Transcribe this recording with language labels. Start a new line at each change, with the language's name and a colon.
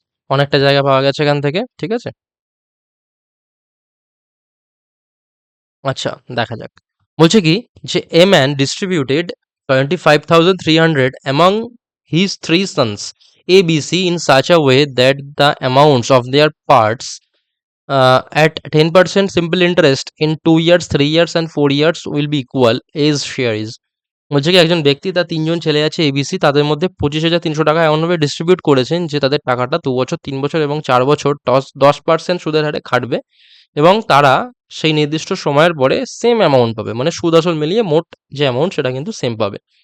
Bangla: অনেকটা জায়গা পাওয়া গেছে এখান থেকে, ঠিক আছে? আচ্ছা, দেখা যাক। বলছে কি যে
English: a man distributed 25,300 among his three sons A, B, C in such a way that the amounts of their parts at 10% simple interest in 2 years, 3 years and 4 years will be equal as share is.
Bangla: বলছে কি একজন ব্যক্তি তার ৩ জন ছেলে আছে ABC, তাদের মধ্যে 25,৩০০ টাকা এমনভাবে ডিস্ট্রিবিউট করেছেন যে তাদের টাকাটা ২ বছর, ৩ বছর এবং ৪ বছর 10% সুদের হারে খাটবে এবং তারা সেই নির্দিষ্ট সময়ের পরে সেম অ্যামাউন্ট পাবে, মানে সুদ আসল মিলিয়ে মোট যে অ্যামাউন্ট সেটা কিন্তু সেম পাবে।